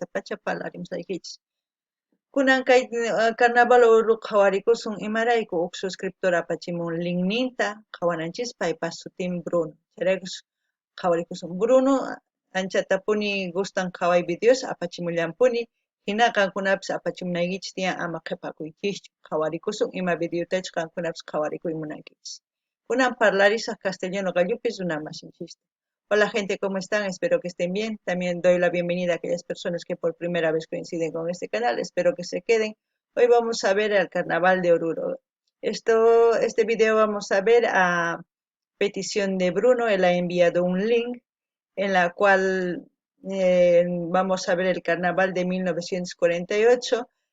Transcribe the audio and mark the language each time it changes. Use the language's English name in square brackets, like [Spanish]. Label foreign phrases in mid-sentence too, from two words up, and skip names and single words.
[Quechua] pacha parlarimusaykichis kunan kay carnaval Oruro qhawarikusun imarayku huk suscriptor apachimun linkninta qhawananchis paypas sutin Bruno chayraykus qhawarikusun Bruno anchatapuni gustan qhaway videos apachimullanpuni hina qankunapis apachimunaykichis tiyan ama qhipakuychischu qhawarikusun ima videotachus qankunapis qhawarikuy munankichis kunan parlarisaq castellano qallupis runamasinchista. [Spanish] Hola gente, ¿cómo están? Espero que estén bien. También doy la bienvenida a aquellas personas que por primera vez coinciden con este canal. Espero que se queden. Hoy vamos a ver el Carnaval de Oruro. Este video vamos a ver a petición de Bruno. Él ha enviado un link en la cual vamos a ver el Carnaval de 1948.